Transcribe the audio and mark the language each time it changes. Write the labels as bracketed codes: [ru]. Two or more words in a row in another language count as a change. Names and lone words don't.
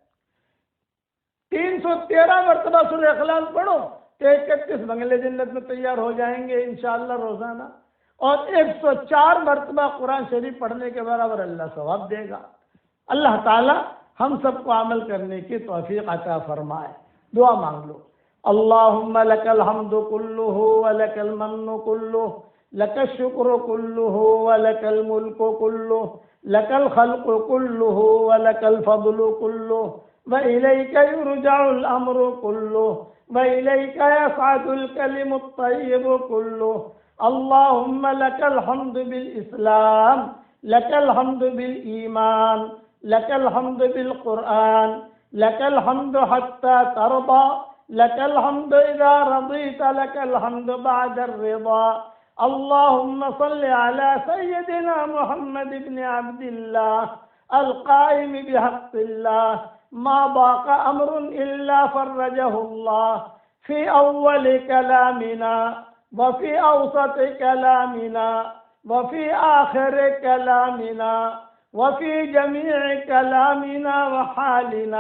[ur] 313 مرتبہ سورہ اخلاص پڑھو تو 31 بنگلے جنت میں تیار ہو جائیں گے انشاءاللہ روزانہ۔ اور 104 مرتبہ قرآن شریف پڑھنے کے برابر اللہ ثواب دے گا۔ اللہ تعالی ہم سب کو عمل کرنے کی توفیق عطا فرمائے۔ دعا مانگ لو۔ [ar] اللہم لک الحمد کلہ ولک المن کلہ، لک الشکر کلہ ولک الملک کلہ، لک الخلق کلہ ولک الفضل کلہ، وإلیک یرجع الامر کلہ، وإلیک یصعد الکلم الطیب کلہ۔ اللہم لک الحمد بالاسلام، لك الحمد بالإيمان، لك الحمد بالقرآن، لك الحمد حتى ترضى، لك الحمد إذا رضيت، لك الحمد بعد الرضا. اللهم صل على سيدنا محمد بن عبد الله القائم بحق الله، ما ضاق أمر إلا فرجه الله، في أول كلامنا وفي أوسط كلامنا وفي آخر كلامنا وفي جميع كلامنا وحالنا.